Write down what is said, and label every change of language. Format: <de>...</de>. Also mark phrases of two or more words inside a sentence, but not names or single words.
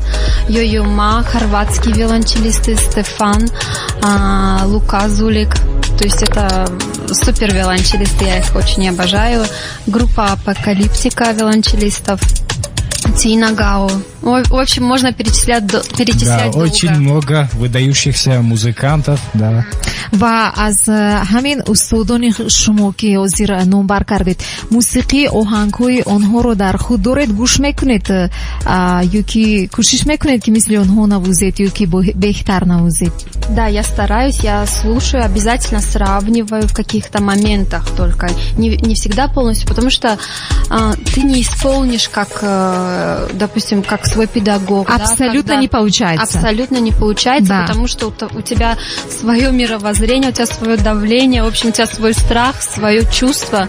<ru>Йо-Йо Ма, хорватский виолончелист Стефан, Лука Зулик. То есть это супер виолончелисты, я их очень обожаю. Группа Апокалиптика виолончелистов. Тина Гао. В общем, можно перечислять долго. Очень много выдающихся музыкантов, да.</ru> <tg>ва аз ҳамин устодони шумо ки ҳозир номбар кардед, мусиқии оҳангҳои онҳоро дар худ доред, гӯш мекунед ёки кӯшиш мекунед ки мисли онҳо навозед ёки беҳтар навозед?</tg> <ru>Да, я стараюсь, я слушаю, обязательно сравниваю в каких-то моментах только, не всегда полностью, потому что ты не исполнишь как, допустим, как свой педагог. Абсолютно не получается. Абсолютно не получается, да. Потому что у тебя свое мировоззрение, у тебя свое давление, в общем, у тебя свой страх, свое чувство.</ru>